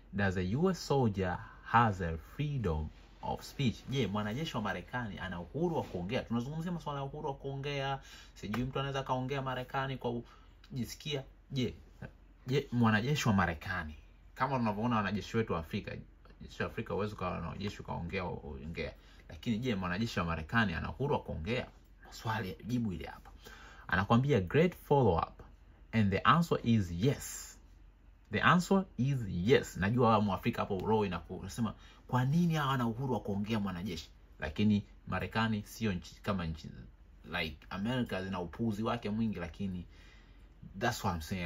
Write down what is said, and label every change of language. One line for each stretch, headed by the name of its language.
English: Does a US soldier has a freedom of speech?
Swahili: Je, mwanajeshi wa Marekani ana uhuru wa kuongea? Tunazungumzia masuala ya uhuru wa kuongea. Sijui mtu anaweza kaongea Marekani kwa kujisikia. Je, mwanajeshi wa Marekani, kama unavyoona wanajeshi wetu wa Afrika, jeshi wa Afrika uwezo kwa wanajeshi kaongea, lakini je, mwanajeshi wa Marekani ana uhuru wa kuongea? Swali jibu ile hapa. Anakuambia
English: great follow up, and the answer is yes. The answer is yes.
Swahili: Najua wa Mwafrika hapo roho inasema kwa nini hawana uhuru wa kuongea mwanajeshi? Lakini Marekani sio nchi kama nchi
English: like America
Swahili: zina upuzi wake mwingi, lakini
English: that's what I'm saying.